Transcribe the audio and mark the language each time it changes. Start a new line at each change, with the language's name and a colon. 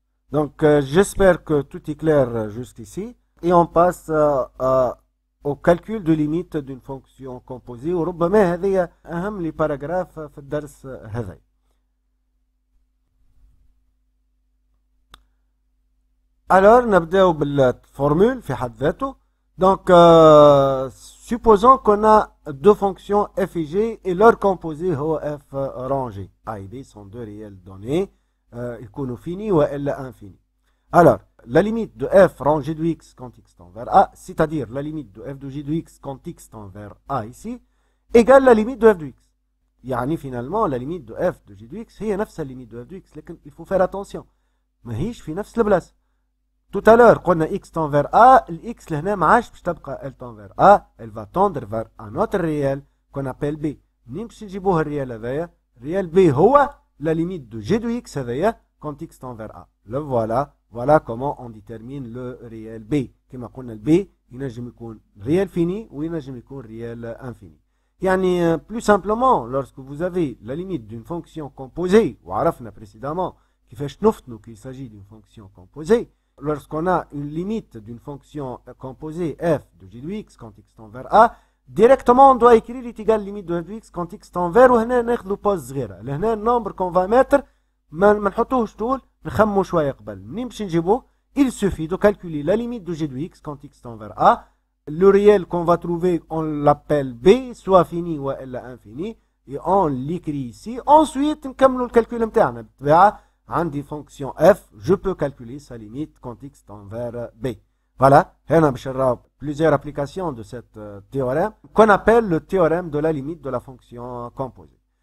French: Donc j'espère que tout est clair jusqu'ici et on passe au calcul de limite d'une fonction composée
Arabic: وربما هذه أهم
French: les paragraphes في الدرس هذا.
Arabic: Alors, نبدأ بالفورمule في حد ذاته.
French: Donc, supposons qu'on a deux fonctions f et g et leur composé هو f rangé. A et b sont deux réels donnés. يكونوا finis ou infini. Alors, la limite de f rangé de x quand x tend vers a, c'est-à-dire la limite de f de g de x quand x tend vers a ici, égale la limite de f de x. يعني finalement, la limite de f de g de x هي نفس la limite de f de x. لكن il faut faire attention.
Arabic: ماهيش في نفس البلاصة.
French: Tout à l'heure, قلنا x tend vers A, l'x
Arabic: لهنا ما عادش باش تبقى
French: elle tend vers A, elle va tendre vers un autre réel qu'on appelle B.
Arabic: منين باش نجيبوه الريال هذايا؟ الريال B هو
French: la limite de g de x
Arabic: هذايا
French: quand x tend vers A. Le voilà, voilà comment on détermine le réel B.
Arabic: كما قلنا ال B ينجم يكون
French: réel fini
Arabic: ou ينجم يكون
French: réel infini. يعني plus simplement, lorsque vous avez la limite d'une fonction composée, وعرفنا précédemment
Arabic: كيفاش نفتنوا
French: qu'il s'agit d'une fonction composée, lorsqu'on a une limite d'une fonction composée f de g de x quand x tend vers a, directement on doit écrire est égal limite de f de x quand x tend vers
Arabic: وهنا ناخذوا pause صغيره. لهنا النمبر
French: qu'on va mettre
Arabic: ما نحطوهش طول, نخمو شويه قبل. منين باش نجيبوه؟
French: Il suffit de calculer la limite de g de x quand x tend vers a. Le réel qu'on va trouver, on l'appelle b, soit fini ou infini, et on l'écrit ici.
Arabic: Ensuite نكملوا الكالكول نتاعنا بالطبيعه.
French: عندي fonction f, je peux calculer sa limite quand x tend vers b. Voilà,
Arabic: هنا باش نراو
French: plusieurs applications de cette théorème qu'on appelle le théorème de la limite de la fonction composée.